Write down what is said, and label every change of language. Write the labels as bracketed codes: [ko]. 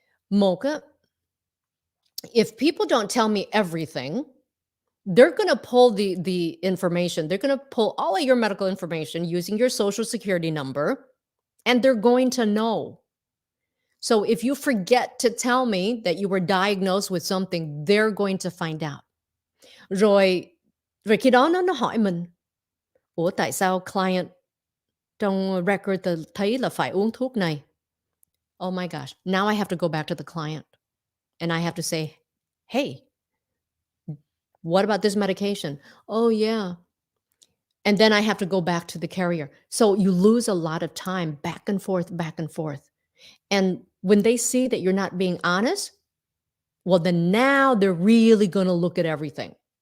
[en] Mocha, if people don't tell me everything, they're going to pull the information. They're going to pull all of your medical information using your social security number, and they're going to know. So if you forget to tell me that you were diagnosed with something, they're going to find out. [vi] Rồi khi đó nó hỏi mình, ủa tại sao client trong record thấy là phải uống thuốc này? [en] Oh my gosh. Now I have to go back to the client and I have to say, "Hey, what about this medication?" "Oh, yeah." And then I have to go back to the carrier. So you lose a lot of time back and forth, back and forth. And when they see that you're not being honest, well, then now they're really going to look at everything.